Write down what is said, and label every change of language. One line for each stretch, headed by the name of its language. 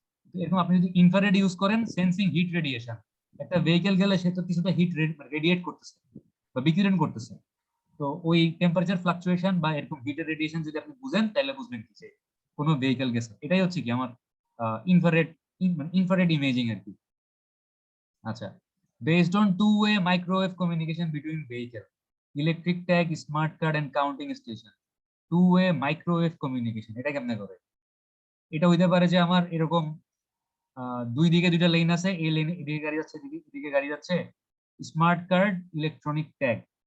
Bangla: তো এরকম আপনি যদি ইনফ্রারেড ইউজ করেন, সেন্সিং হিট রেডিয়েশন, একটা ভেহিকেল গেলে সে তো কিছুটা হিট রেডিয়েট করতেছে বা বিকিরণ করতেছে, তো ওই টেম্পারেচার ফ্লাকচুয়েশন বা এরকম হিটের রেডিয়েশন যদি আপনি বুঝেন তাহলে বুঝবেন কি যে কোনো ভেহিকেল গেছে। এটাই হচ্ছে কি আমার ইনফ্রারেড ইনফ্রারেড ইমেজিং আর কি।
English: আচ্ছা, based on two-way microwave communication between vehicle, electric tag, smart card and counting station, two-way microwave communication
Bangla: এটা কেমনে করে? এটা হইতে পারে যে আমার এরকম দুই দিকে দুইটা লেন আছে, এই লেনে এদিকে গাড়ি যাচ্ছে, এদিকে গাড়ি যাচ্ছে, স্মার্ট কার্ড, ইলেকট্রনিক ট্যাগ।